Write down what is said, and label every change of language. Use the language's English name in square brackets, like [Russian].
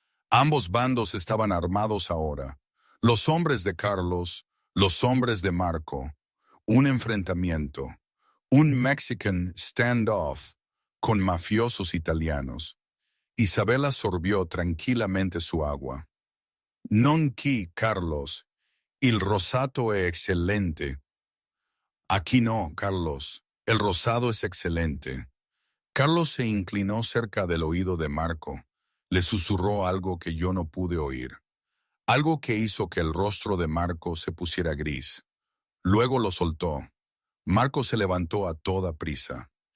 [Spanish] Ambos bandos estaban armados ahora. Los hombres de Carlos, los hombres de Marco. Un enfrentamiento. Un Mexican standoff con mafiosos italianos. Isabela sorbió tranquilamente su agua. [Italian] Non qui, Carlos, il rosato è excelente. [Spanish] Aquí no, Carlos. El rosado es excelente. Carlos se inclinó cerca del oído de Marco. Le susurró algo que yo no pude oír. Algo que hizo que el rostro de Marco se pusiera gris. Luego lo soltó. Marco se levantó a toda prisa.